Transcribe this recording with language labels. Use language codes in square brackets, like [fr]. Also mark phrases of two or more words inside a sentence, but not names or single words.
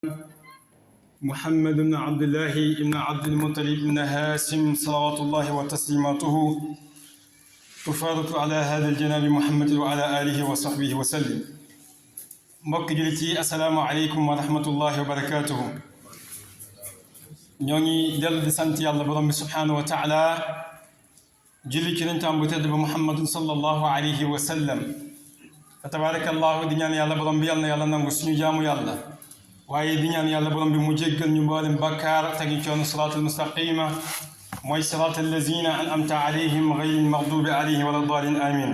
[ar] محمد بن عبد الله بن عبد المطلب بن هاشم صلوات الله وتسليماته تفارق على هذا الجناب محمد وعلى آله وصحبه وسلم. [wo] mbokk jullit yi [ar] السلام عليكم ورحمة الله وبركاته. [wo] ñoo ngi dellu di sant yàlla borom bi [ar] سبحانه وتعالى [wo] julli ci yonentam bu tedd ba [ar] محمد صلى الله عليه وسلم. [wo] fa tabarakallahu di ñaan yàlla borom bi yàlla na yàlla nangu suñu jaamu yàlla waaye di ñaan yàlla borom bi mu jéggal ñu mboolem bakkaar tegi coon [ar] الصراط المستقيم [wo] mooy [ar] صراط الذين أنعمت عليهم غير المغضوب عليهم ولا الضالين آمين.